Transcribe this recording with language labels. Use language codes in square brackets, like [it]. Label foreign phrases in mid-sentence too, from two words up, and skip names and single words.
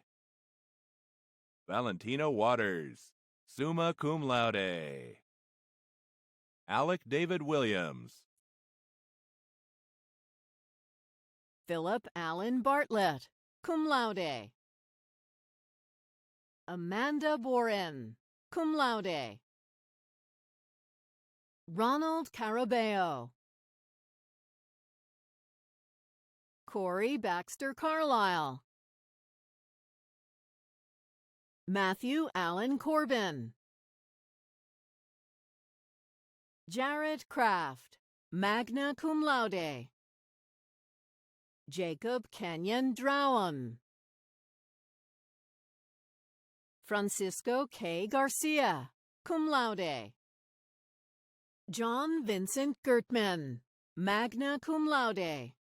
[en] Valentino Waters, [la] summa cum laude. [en] Alec David Williams. Philip Allen Bartlett, [la] cum laude. [en] Amanda Boren, [la] cum laude. [en] Ronald Carabeo. Corey Baxter Carlisle. Matthew Allen Corbin. Jared Kraft, [la] magna cum laude. [en] Jacob Kenyon Drowan. Francisco K. [la] Garcia, cum laude. [en] John Vincent Gertman, [la] magna cum laude.